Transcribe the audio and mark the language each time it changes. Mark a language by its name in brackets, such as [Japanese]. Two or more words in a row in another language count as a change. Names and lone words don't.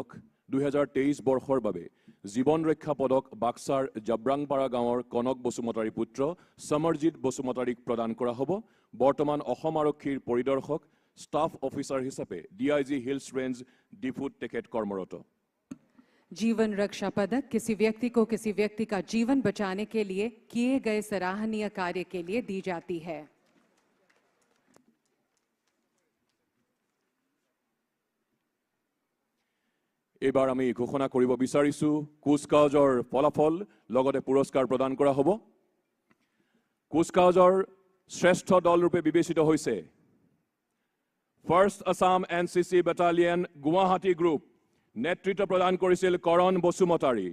[Assamese] 2023 বৰ্ষৰ বাবে জীৱন ৰক্ষা পদক বাক্সাৰ জাব্ৰাংপাৰা গাঁৱৰ কনক বসুমতাৰীৰ পুত্ৰ সমৰজিৎ বসুমতাৰীক প্ৰদান কৰা হ'ব। বৰ্তমান অসম আৰক্ষীৰ পৰিদৰ্শক [English] staff officer [Assamese] হিচাপে DIG হিলছ ৰেঞ্জ ডিফুত তেখেত কৰ্মৰত। [Hindi] जीवन रक्षा पदक किसी व्यक्ति को किसी व्यक्ति का जीवन बचाने के लिए किए गए सराहनीय कार्य के लिए दी जाती है। [Assamese] এইবাৰ আমি ঘোষণা কৰিব বিচাৰিছো কুচকাৱাজৰ ফলাফল, লগতে পুৰস্কাৰ প্ৰদান কৰা হ'ব। কুচকাৱাজৰ শ্ৰেষ্ঠ দল ৰূপে বিবেচিত হৈছে ফাৰ্ষ্ট আছাম NCC বেটালিয়ন গুৱাহাটী গ্ৰুপ, নেতৃত্ব প্ৰদান কৰিছিল কৰণ বসুমতাৰী।